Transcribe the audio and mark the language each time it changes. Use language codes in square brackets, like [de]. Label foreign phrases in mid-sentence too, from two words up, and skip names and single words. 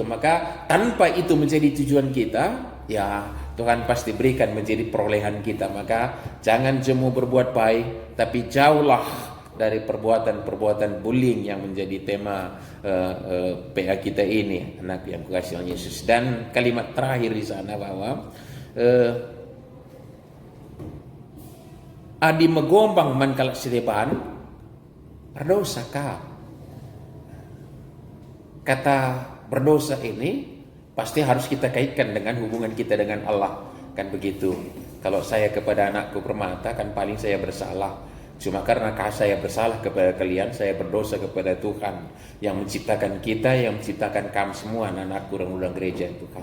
[id] Maka tanpa itu menjadi tujuan kita, ya Tuhan pasti berikan menjadi perolehan kita. Maka jangan jemu berbuat baik, tapi jauhlah dari perbuatan-perbuatan bullying yang menjadi tema PA kita ini, anak yang kukasihi Yesus. Dan kalimat terakhir di sana bahwa [btx] adi megombang man kalak sireban berdosa kah. [id] Kata berdosa ini pasti harus kita kaitkan dengan hubungan kita dengan Allah, kan begitu. Kalau saya kepada anakku permata, kan paling saya bersalah. Cuma karena saya bersalah kepada kalian, saya berdosa kepada Tuhan yang menciptakan kita, yang menciptakan kamu semua, anak-anakku orang gereja Tuhan.